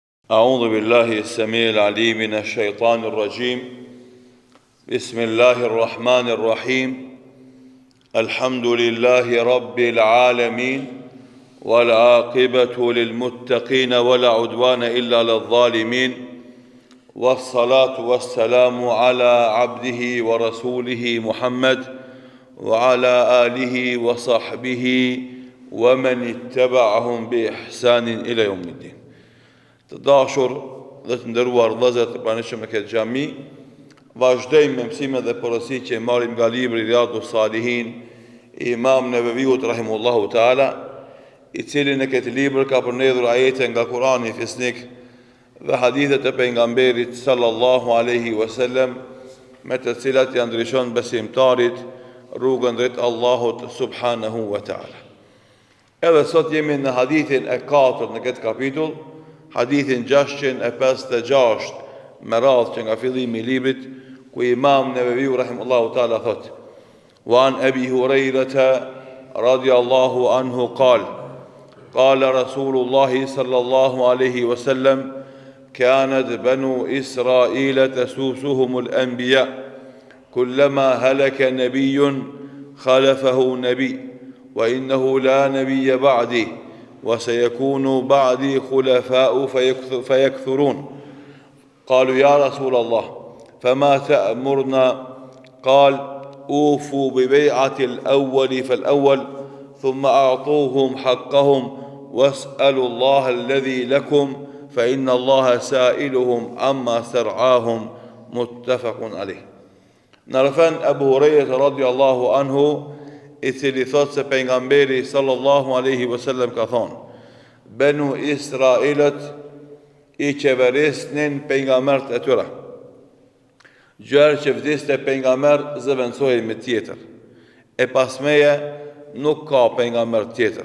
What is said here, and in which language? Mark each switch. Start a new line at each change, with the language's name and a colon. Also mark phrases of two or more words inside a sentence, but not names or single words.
Arabic: أعوذ بالله السميع العليم من الشيطان الرجيم بسم الله الرحمن الرحيم الحمد لله رب العالمين والعاقبة للمتقين ولا عدوان إلا للظالمين والصلاة والسلام على عبده ورسوله محمد وعلى آله وصحبه ومن اتبعهم بإحسان إلى يوم الدين.
Albanian: Të dashur dhe të nderuar vëllezër të pranishëm në këtë xhami, vazhdojmë me mësimet dhe porosit që marrim nga libri Riyadus Salihin i Imam Neveviut
Arabic: رحمه الله تعالى,
Albanian: i cili në këtë libër ka përmbledhur ajete nga Kurani fisnik dhe hadithet e pejgamberit
Arabic: صلى الله عليه وسلم,
Albanian: me të cilat ja ndryshon besimtarit rrugën drejt Allahut
Arabic: سبحانه وتعالى.
Albanian: Edhe sot jemi në hadithin e 4 në këtë kapitull, hadithin 656 me radhë që nga fillimi i librit, ku Imam Neveviu
Arabic: رحمه الله تعالى
Albanian: thot:
Arabic: "وعن أبي هريرة رضي الله عنه قال رسول الله صلى الله عليه وسلم كانت بنو إسرائيل تسوسهم الأنبياء كلما هلك نبي خلفه نبي وإنه لا نبي بعدي وسيكون بعدي خلفاء فيكثرون قالوا يا رسول الله فما تأمرنا قال أوفوا ببيعة الأول فالأول ثم أعطوهم حقهم واسألوا الله الذي لكم فإن الله سائلهم عما سرعاهم متفق عليه.
Albanian: Nërëfen Abu Hurairah
Arabic: رضي الله عنه,
Albanian: i cili thot se pejgamberi
Arabic: صلى الله عليه وسلم
Albanian: ka thonë: Benu Israilët i qeverisnin pejgambert e tyre. Gjërë që vdiste pejgamber zëvendësohej me tjetër. E pasmeje nuk ka pejgamber tjetër.